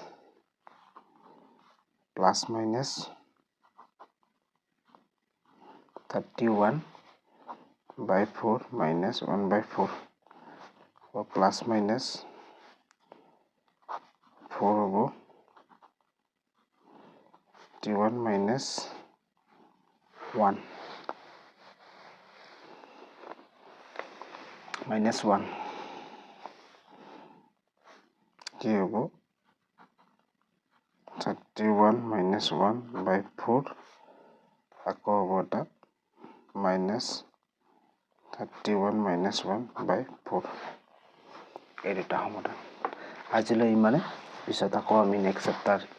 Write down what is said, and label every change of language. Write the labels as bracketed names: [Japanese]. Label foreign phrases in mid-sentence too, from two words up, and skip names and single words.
[English] plus minus 31 by 4 minus 1/4 or plus minus 4 over 31 minus 1 minus 1 [Assamese] কি হ'ব [English] 31 minus 1 by 4 [Assamese] আকৌ হ'ব এটা [English] minus 31 minus 1 by 4 [Assamese] এই দুটা সমাধান আজিলৈ ইমানে পিছত আকৌ আমি [English] next chapter